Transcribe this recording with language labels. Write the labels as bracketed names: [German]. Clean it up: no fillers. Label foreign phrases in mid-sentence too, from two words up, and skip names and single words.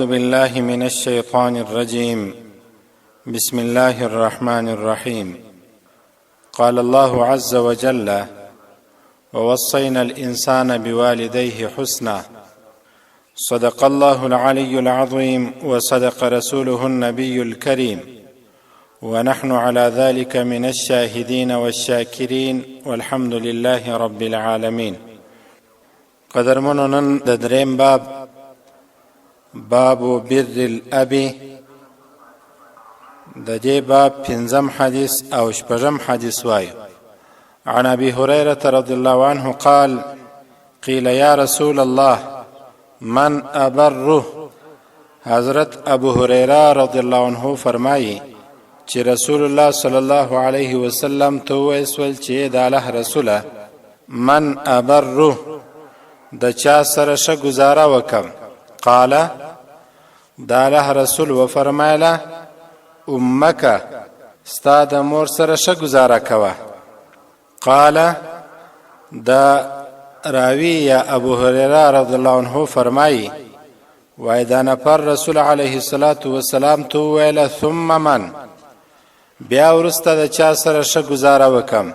[Arabic] بالله من الشيطان الرجيم بسم الله الرحمن الرحيم قال الله عز وجل ووصينا الإنسان بوالديه حسنا صدق الله العلي العظيم وصدق رسوله النبي الكريم ونحن على ذلك من الشاهدين والشاكرين والحمد لله رب العالمين. [Pashto] قدرمنو نن د دریم باب [Arabic] بر الاب [Pashto] د دې باب پنځم حدیث او شپږم حدیث وایو. [Arabic] عن ابي هريره رضي الله عنه قال قيل يا رسول الله من ابره. [Pashto] حضرت ابو هريره [Arabic] رضي الله عنه [Pashto] فرمایي چې رسول الله [Arabic] صلی الله علیه وسلم [Pashto] ته ویل چې د الله رسوله [Arabic] من ابره [Pashto] د چا سره ښه گزاره وکم. قال د الله رسول و فرمایله امک ستا د مور سره ښه گزاره کوه. قال د راوی یا ابو هريره [Arabic] رضی الله عنه [Pashto] فرمایي وای دا نفر رسول [Arabic] علیه الصلاة والسلام [Pashto] ته ویله [Arabic] ثم من [Pashto] بیا ورسته د چا سره ښه گزاره وکم.